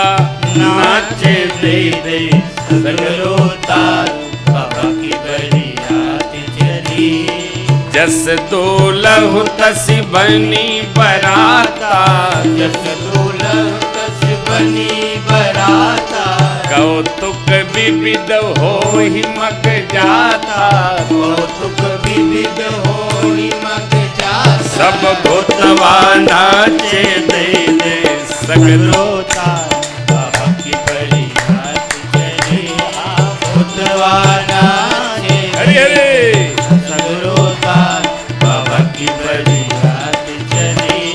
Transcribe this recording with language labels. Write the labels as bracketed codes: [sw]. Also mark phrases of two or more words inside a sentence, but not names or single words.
[bho] नाचे दे दे सगरो ताल, बाबा की बरियात चली। [awa] जस दूल्हु तस बनी बराता, जस दूल्हु तस बनी बराता। कौतुक विविध हो ही मग जाता, कौतुक विविध हो ही मग जाता। [bho] सब भूतवा नाचे दे दे सगरो ताल, बाबा की बरियात चली। भूतवा नाचे हरे हरे सगरो ताल, बाबा की बरियात चली।